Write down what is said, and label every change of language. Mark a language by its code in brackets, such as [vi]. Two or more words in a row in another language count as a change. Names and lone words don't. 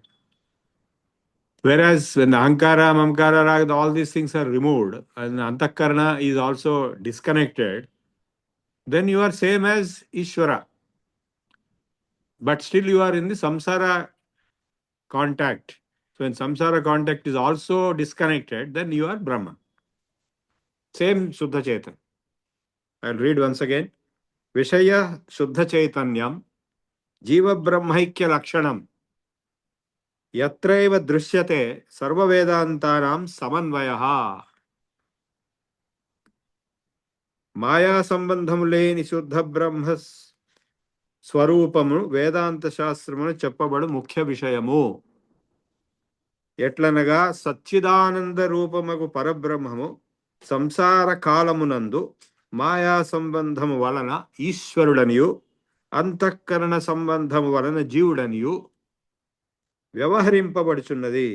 [en] Whereas when the [sa] अहंकार, ममकार, राग, [en] all these things are removed and Antakarana is also disconnected, then you are same as Ishvara. But still you are in the samsara contact. So when samsara contact is also disconnected, then you are Brahma. [sa] Same शुद्ध चैतन्य. [en] I'll read once again. [sa] विषय शुद्ध चैतन्यं जीव ब्रह्मैक्य लक्षणं यत्रैव दृश्यते सर्व वेदान्तानां समन्वयः. [te] మాయా సంబంధము లేని శుద్ధ బ్రహ్మ స్వరూపము వేదాంత శాస్త్రమును చెప్పబడు ముఖ్య విషయము. ఎట్లనగా సచ్చిదానంద రూపముకు పరబ్రహ్మము సంసార కాలమునందు మాయా సంబంధము వలన ఈశ్వరుడనియు, అంతఃకరణ సంబంధము వలన జీవుడనియు వ్యవహరింపబడుచున్నది.